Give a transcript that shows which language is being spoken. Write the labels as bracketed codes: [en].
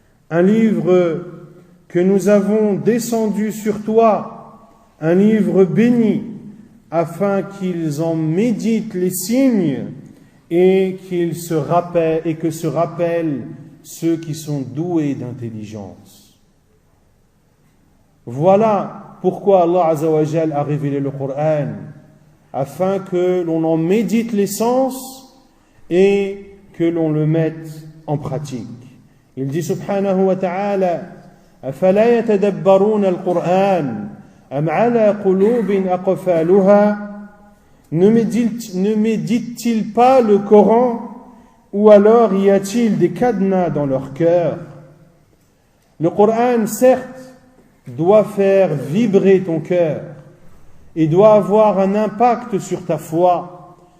[fr] Un livre que nous avons descendu sur toi, un livre béni, afin qu'ils en méditent les signes et que se rappellent ceux qui sont doués d'intelligence. Voilà pourquoi Allah Azza wa Jal a révélé le Coran, afin que l'on en médite les sens et que l'on le mette en pratique. Il dit [ar] subhanahu wa ta'ala: أَفَلَا يَتَدَبَّرُونَ الْقُرْآنَ أَمْ عَلَى قُلُوبٍ أَقْفَالُهَا. [fr] Ne médite-t-il pas le Coran, ou alors y a-t-il des cadenas dans leur cœur? Le Coran, certes, doit faire vibrer ton cœur et doit avoir un impact sur ta foi.